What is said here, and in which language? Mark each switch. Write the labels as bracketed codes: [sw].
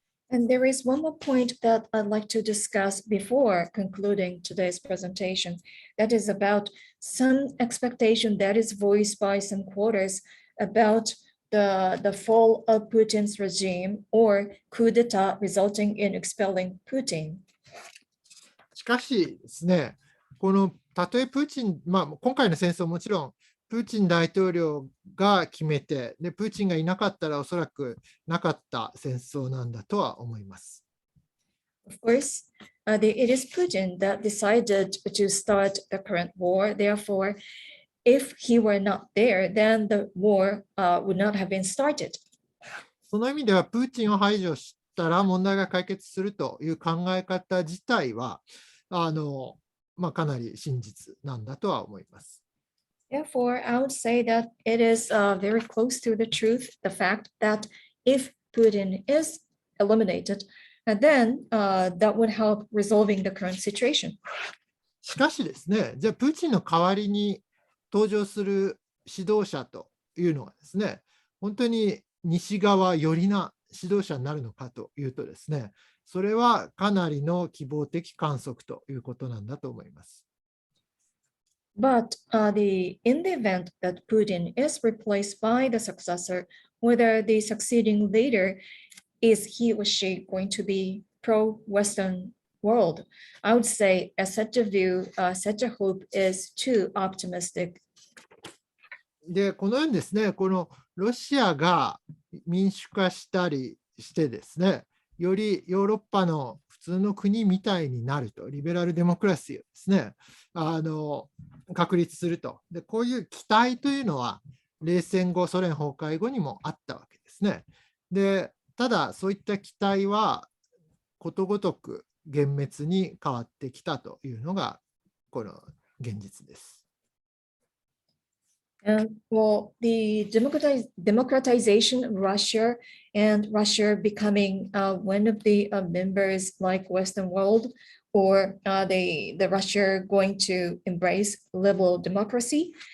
[en] And there is one more point that I'd like to discuss before concluding today's presentation. That is about some expectation that is voiced by some quarters about the fall of Putin's regime or coup d'etat resulting in expelling Putin. [ja] しかしですね、たとえプーチン、今回の戦争もちろん、プーチン大統領が決めて、でプーチンがいなかったらおそらくなかった戦争なんだとは思います。 [en] Of course, it is Putin that decided to start the current war. Therefore, if he were not there, then the war would not have been started. [ja] その意味では、プーチンを排除したら問題が解決するという考え方自体は、かなり真実なんだとは思います。 [en] Therefore, I would say that it is very close to the truth, the fact that if Putin is eliminated, then that would help resolving the current situation. [ja] しかしですね、じゃあプーチンの代わりに登場する指導者というのはですね、本当に西側寄りな指導者になるのかというとですね、それはかなりの希望的観測ということなんだと思います。 [en] But in the event that Putin is replaced by the successor, whether the succeeding leader is he or she going to be pro-Western world, I would say such a view, such a hope is too optimistic. [ja] で、このようにですね、このロシアが民主化したりしてですね、よりヨーロッパの普通の国みたいになると、リベラルデモクラシーをですね、確立すると。で、こういう期待というのは、冷戦後、ソ連崩壊後にもあったわけですね。で、ただ、そういった期待は、ことごとく幻滅に変わってきたというのが、この現実です。 [en] Well, the democratization of Russia and Russia becoming one of the members like Western world, or the Russia going to embrace liberal democracy.